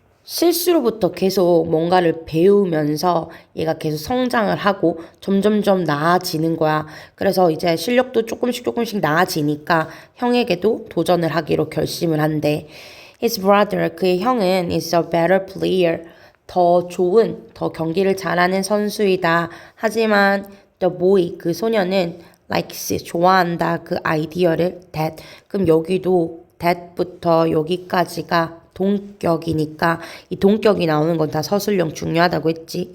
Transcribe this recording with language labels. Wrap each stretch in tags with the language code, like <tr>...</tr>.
<ko>실수로부터 계속 뭔가를 배우면서 얘가 계속 성장을 하고 점점점 나아지는 거야. 그래서 이제 실력도 조금씩 나아지니까 형에게도 도전을 하기로 결심을 한대.</ko> <en>His brother,</en> <ko>그의 형은</ko> <en>is a better player.</en> <ko>더 좋은, 더 경기를 잘하는 선수이다. 하지만</ko> <en>the boy,</en> <ko>그 소녀는 likes, 좋아한다. 그 아이디어를 that. 그럼 여기도 that부터 여기까지가 동격이니까 이 동격이 나오는 건 다 서술형 중요하다고 했지.</ko>